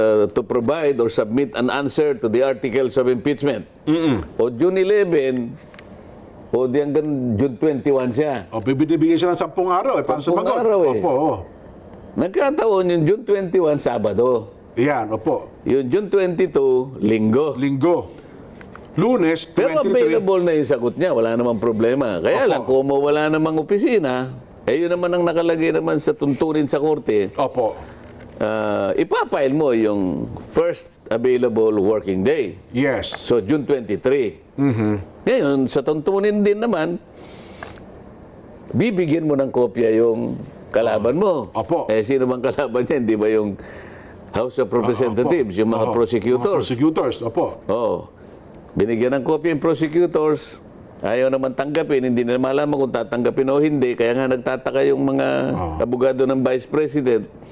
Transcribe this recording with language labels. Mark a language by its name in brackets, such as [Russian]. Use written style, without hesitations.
[English] To provide or submit an answer to the articles of impeachment. [Filipino] O June 11, di hanggang June 21 siya. Bibigyan siya ng 10 araw para sumagot. 10 araw Opo. Nagkataon yung June 21, Sabado. Yan, opo. Yung June 22, Linggo. Lunes, 23. Pero available na yung sagot niya, wala namang problema. Kaya lang, kung wala namang opisina, yun naman ang nakalagay naman sa tuntunin sa korte. Opo. Ipapile mo yung first available working day. [English] Yes. So, June 23. [Filipino] Ngayon, sa tuntunin din naman, bibigyan mo ng kopya yung kalaban mo. Opo. Sino bang kalaban niya? Hindi ba yung House of Representatives, yung mga prosecutors? Mga prosecutors, opo. Binigyan ng kopya yung prosecutors, ayaw naman tanggapin, hindi na malaman kung tatanggapin o hindi, kaya nga nagtataka yung mga abogado ng Vice President.